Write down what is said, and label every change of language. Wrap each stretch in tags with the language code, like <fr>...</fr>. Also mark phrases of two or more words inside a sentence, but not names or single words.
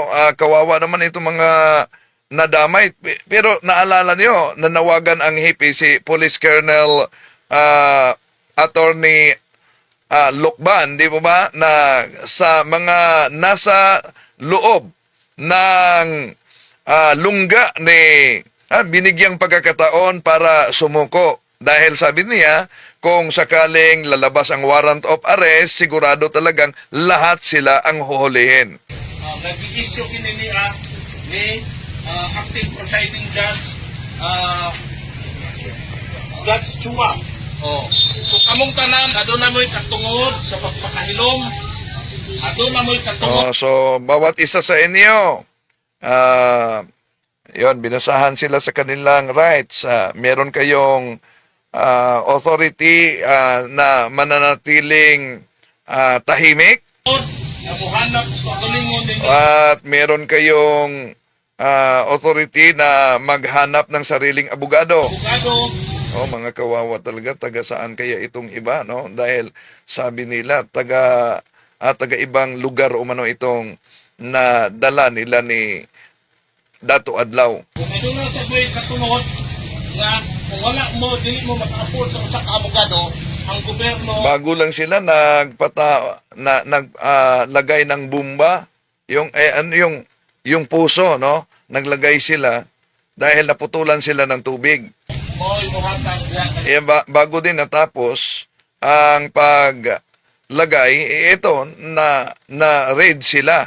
<tl>Kawawa naman ito mga nadamay. Pero naalala niyo, nanawagan ang hipi si Police Colonel Attorney Lukban, di po ba, na sa mga nasa loob ng lungga ni binigyang pagkakataon para sumuko. Dahil sabi niya, kung sakaling lalabas ang</tl> <en>warrant of arrest,</en> <tl>sigurado talagang lahat sila ang huhulihin.</tl> <ceb>Nag-issue kini ni</ceb> <en>acting presiding judge</en> <ceb>Judge Chua. So kamong tanan aduna mo'y katungod sa pagpakahilom, aduna mo'y katungod</ceb> <tl>So, bawat isa sa inyo, yon binasahan sila sa kanilang rights. Meron kayong authority na mananatiling tahimik</tl> <ceb>na muhanap ug pagalingon ninyo</ceb> <tl>at meron kayong authority na maghanap ng sariling abogado. abogado. Mga kawawa talaga, taga saan kaya itong iba, no? Dahil sabi nila, taga ibang lugar umano itong nadala nila ni Dato Adlaw.</tl> <ceb>Kung aduna sa mo'y katungod nga kung wala mo dili mo maka-afford sa usa ka abogado, ang gobyerno</ceb> <tl>Bago lang sila naglagay ng bumba, yung puso, no? Naglagay sila dahil naputulan sila ng tubig.</tl> <ceb>mo'y muhatag diha</ceb> <tl>Bago din natapos ang paglagay, ito na raid sila.</tl>